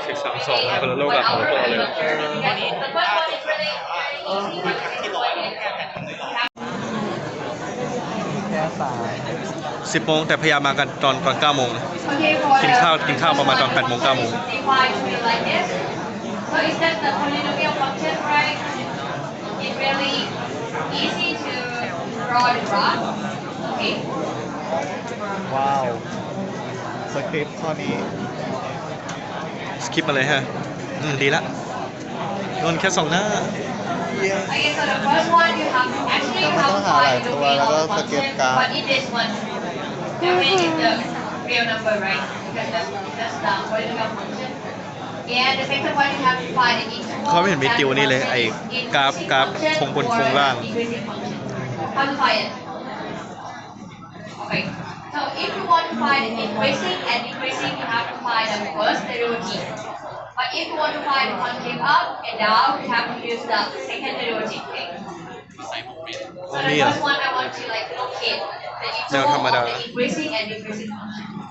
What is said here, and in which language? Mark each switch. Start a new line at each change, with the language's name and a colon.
Thai: 632คนละโลกกับของพวกเราเลย
English: the first one is really easy. But the second one is you have
Thai: แค่สาย 10 โมงแต่พยายามมากันตอน9 โมงนะ
English: Okay, for
Thai: กินข้าวประมาณตอน8 โมง 9 โมง
English: divide to it like this. So instead the polynomial function, right? It's really easy to draw the graph. Okay.
Thai: ว้าว สคริปต์ข้อนี้ สคิปมาเลยฮะดีละนนแค่2 หน้า
English: Okay, so the first one you have actually you have to find the real of the function, but in this one, the main is the real number, right? Because that's the polynomial function. And the second one you have to find the interval.
Thai: เขาไม่เห็นมีติวนี่เลยไอ้กราฟคงบนคงล่าง
English: How to find it? Okay. So if you want to find the increasing and decreasing, you have to find the first derivative. But if you want to find the concave up and down, you have to use the second derivative. Okay? So the first one I want to like locate the interval of the increasing and decreasing function.